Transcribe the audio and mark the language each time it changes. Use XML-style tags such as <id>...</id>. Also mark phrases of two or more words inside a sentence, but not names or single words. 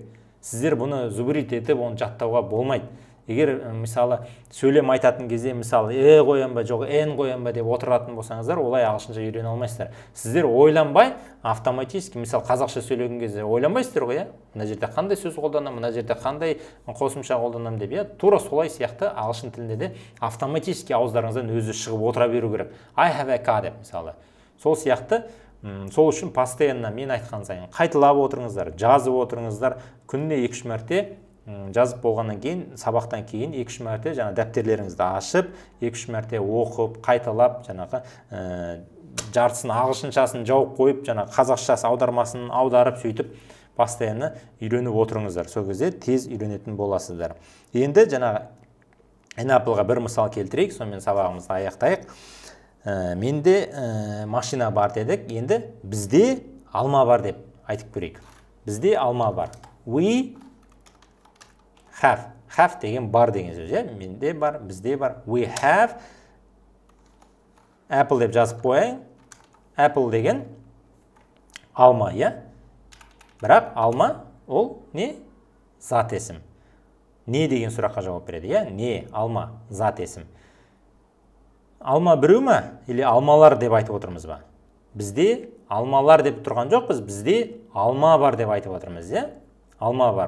<kk>Сіздер бұны зубрит етіп, оны жаттауға болмайды. Егер, мысалы, сөйлем айтатын кезде, мысалы, қоям ба, жоқ, n қоям ба деп отыратын болсаңыздар, олай ағылшынша үйрене алмайсыздар. Сіздер ойланбай, автоматически, мысалы, қазақша сөйлеген кезде ойланбайсыздар ғой, мына жерде қандай сөз қолданам, мына жерде қандай қосымша қолданам деп, тура солай сияқты ағылшын тілінде де автоматически ауыздарыңыздан өзі шығып отыра беру керек.</kk> <en>I have a car</en> <kk>деп, мысалы. Сол сияқты, сол үшін постоянно мен айтқан сайын қайталап отырыңыздар, жазып отырыңыздар, күніне 2-3 мәрте жазып болғаннан кейін, сабақтан кейін 2-3 мәрте жаңа дәптерлеріңізді ашып, 2-3 мәрте оқып, қайталап, жаңағы жартысын ағылшыншасын жауып қойып, жаңа қазақшасы аудармасын аударып, сөйтіп постоянно үйреніп отырыңыздар. Сол кезде тез үйренетін боласыздар. Енді жаңағы Apple-ға бір мысал келтірейік, сонымен сабағымызды аяқтайық. Менде машина бар дедік, енді бізде алма бар деп айтып көрейік. Бізде алма бар.</kk> <en>We have</en> <kk>деген бар деген сөз, менде бар, бізде бар.</kk> <en>We have apple</en> <kk>деп жазып қойайын. Apple деген алма, бірақ алма ол не? Зат есім. Не деген сұраққа жауап береді, не? Алма, зат есім. Алма біреу ма? Или алмалар деп айтып отырмыз ба? Бізде алмалар деп тұрған жоқпыз, бізде алма бар деп айтып отырмыз, Алма бар.</kk>